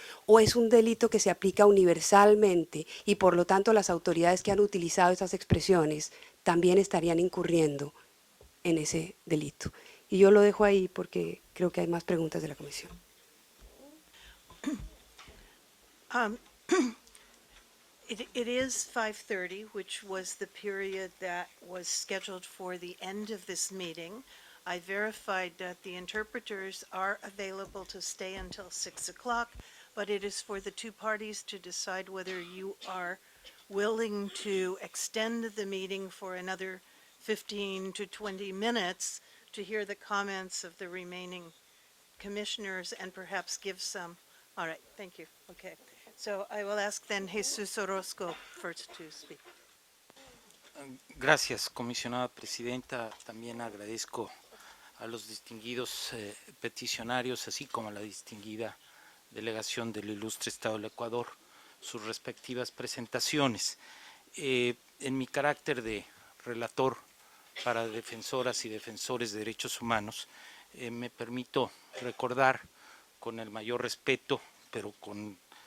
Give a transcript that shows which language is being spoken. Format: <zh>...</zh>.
<es>¿O es un delito que se aplica universalmente y por lo tanto las autoridades que han utilizado esas expresiones también estarían incurriendo en ese delito? Y yo lo dejo ahí porque creo que hay más preguntas de la Comisión.</es> <en>It is 5:30, which was the period that was scheduled for the end of this meeting. I verified that the interpreters are available to stay until 6 o'clock, but it is for the two parties to decide whether you are willing to extend the meeting for another 15 to 20 minutes to hear the comments of the remaining commissioners and perhaps give some. All right, thank you. Okay. So I will ask then Jesus Orozco first to speak.</en> <es>Gracias, comisionada presidenta. También agradezco a los distinguidos peticionarios, así como a la distinguida delegación del ilustre Estado del Ecuador, sus respectivas presentaciones. En mi carácter de relator para defensoras y defensores de derechos humanos, me permito recordar con el mayor respeto, pero con</es>